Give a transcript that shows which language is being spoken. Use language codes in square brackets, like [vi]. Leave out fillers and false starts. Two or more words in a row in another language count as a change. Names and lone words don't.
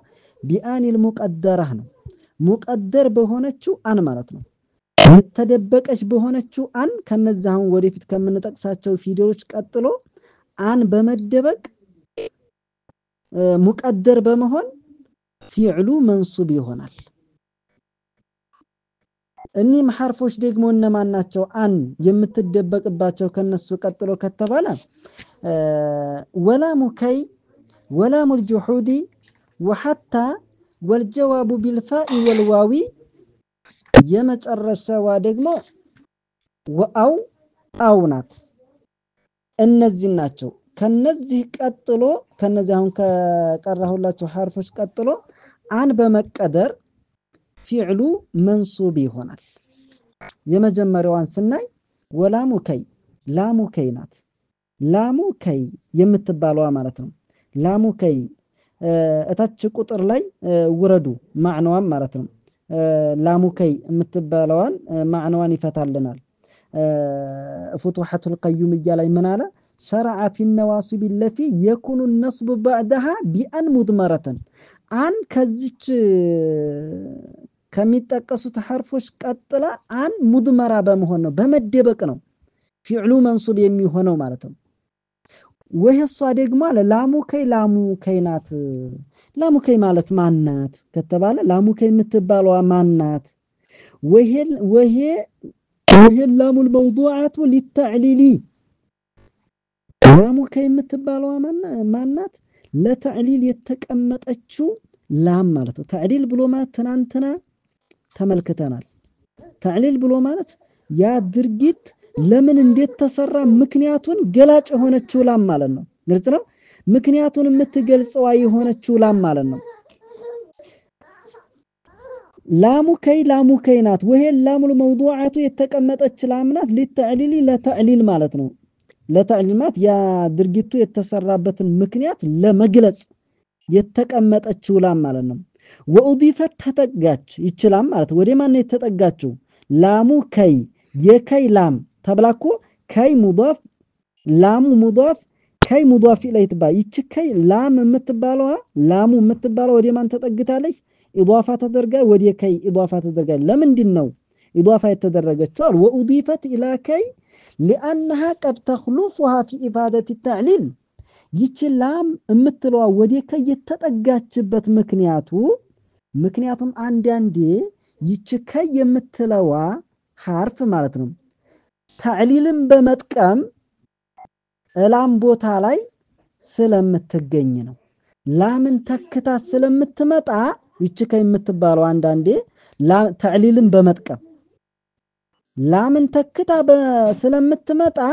[ar] بأن المقدرة [am] ነው። ሙቀደር በሆነችው አን ማለት ነው። የተደበቀች በሆነችው አን ከነዛው ወደፊት ከምንጠቅሳቸው ፊደሎች ቀጥሎ አን በመደበቅ ሙቀደር በመሆን [ar] الفعل منصوب [am] ይሆናል። እኒህ ሐርፎች ደግሞ እነማን ናቸው? [ar] አን [am] የምትደበቅባቸው ከነሱ ቀጥሎ ከተባለ [ar] ولام كي ولام الجحود وحتى والجواب بالفاء والواو [am] የመጨረሻዋ ደግሞ ወአው አውናት እነዚህ ናቸው። ከነዚህ ቀጥሎ ከነዚህ አሁን ከቀራሁላችሁ ሐርፎች ቀጥሎ አን በመቀደር [ar] الفعل منصوب [am] ይሆናል። የመጀመሪያዋን ስናይ [ar] ولام كي لام كي [am] ናት። [ar] لام كي [am] የምትባለዋ ማለት ነው። [ar] لام كي [am] እታች ቁጥር ላይ ወረዱ ማዕናዋን ማለት ነው። [ar] لام كي [am] የምትባለዋን ማዕናዋን ይፈታልናል። [ar] فتوحة القيومية [am] ላይ ምን አለ? [ar] شرع في النواصب التي يكون النصب بعدها بأن مضمرة [am] አን ከዚች ከሚጠቀሱት ሐርፎች ቀጥላ [ar] أن مضمرة [am] በመሆን ነው በመደበቅ ነው [ar] الفعل منصوب [am] የሚሆነው ማለት ነው። ወህሷ ደግሞ [ar] لام كي [am] ናት። [ar] لام كي [am] ማለት ማናት ከተባለ [ar] لام كي [am] የምትባለዋ ማናት? [ar] وهي اللام الموضوعة للتعليل لام كي [am] የምትባለዋ ማናት? ለተዕሊል የተቀመጠችው ላም ማለት ነው። ተዕሊል ብሎ ማለት ትናንትና ተመልክተናል። ተዕሊል ብሎ ማለት ያ ድርጊት ለምን እንዴት ተሰራ ምክንያቱን ገላጭ የሆነችው ላም ማለት ነው። ግልጽ ነው። ምክንያቱን የምትገልጸው የሆነችው ላም ማለት ነው። [ar] لام كي [am] ናት። [ar] وهي اللام الموضوعة [am] የተቀመጠች ላም ናት للتعليل ለተዕሊል ማለት ነው። ለተዕሊማት ያ ድርጊቱ የተሰራበትን ምክንያት ለመግለጽ የተቀመጠችው ላም ማለት ነው። ወኡዲፈት ተጠጋች ይችላል ማለት ወደ ማን ነው የተጠጋችው? [ar] لام كي [am] የከይ ላም ተብላኮ [ar] كي مضاف لام مضاف كي مضاف إليه [am] ተባይ ይች ከይ ላም የምትባለዋ ላሙ የምትባለው ወደ ማን ተጠግታለች? ኢዳፋ ተደርጋ ወደ ከይ ኢዳፋ ተደርጋ። ለምንድን ነው ኢዳፋ የተደረገችው? [ar] وأضيفت إلى كي لأنها قد تخلفها في إفادة التعليل [am] ይች ላም የምትለዋ ወደ ከይ የተጠጋችበት ምክንያቱም አንዳንዴ ይች ከይ የምትለዋ ሐርፍ ማለት ነው ተዕሊልን በመጥቀም ላም ቦታ ላይ ስለምትገኝ ነው። ላምን ተክታ ስለምትመጣ ይች ከይ የምትባለው አንዳንዴ ተዕሊልን በመጥቀም ላምን ተክታ ስለምትመጣ